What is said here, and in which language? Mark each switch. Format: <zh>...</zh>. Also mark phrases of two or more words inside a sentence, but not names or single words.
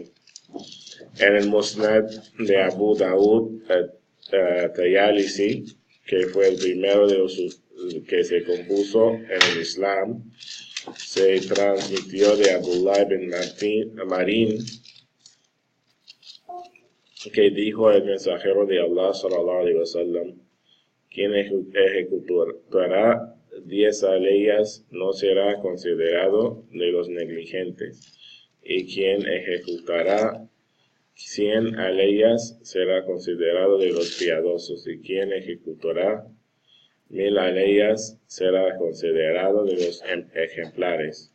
<es>En el Musnad de Abu Daud, Tayalisi, que fue el primero de los que se compuso en el Islam, se transmitió de Abdullah ibn Marin, que dijo el mensajero de Allah</es> <ar>صلى الله عليه وسلم:</ar> <es>quien ejecutará 10 aleyas no será considerado de los negligentes, y quien ejecutará 100 aleyas será considerado de los piadosos, y quien ejecutará 1000 aleyas será considerado de los ejemplares.</es>